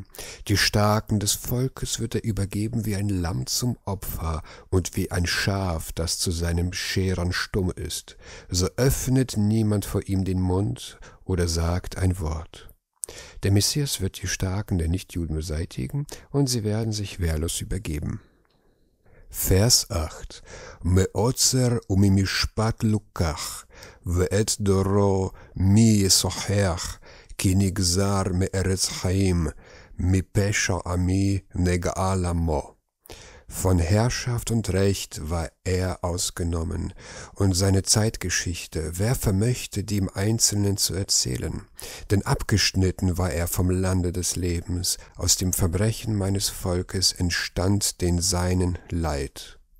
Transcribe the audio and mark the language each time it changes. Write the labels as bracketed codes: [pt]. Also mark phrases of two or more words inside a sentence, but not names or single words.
[de] Die Starken des Volkes wird er übergeben wie ein Lamm zum Opfer und wie ein Schaf, das zu seinem Scherern stumm ist. So öffnet niemand vor ihm den Mund oder sagt ein Wort. Der Messias wird die Starken der Nichtjuden beseitigen, und sie werden sich wehrlos übergeben. Vers 8: [he] מעצר וממשפט לקח ואת דורו מי ישוחח כי נגזר מארץ חיים, מפשע עמי נגע למו. [de] Von Herrschaft und Recht war er ausgenommen, und seine Zeitgeschichte, wer vermöchte, die im Einzelnen zu erzählen? Denn abgeschnitten war er vom Lande des Lebens, aus dem Verbrechen meines Volkes entstand den Seinen Leid.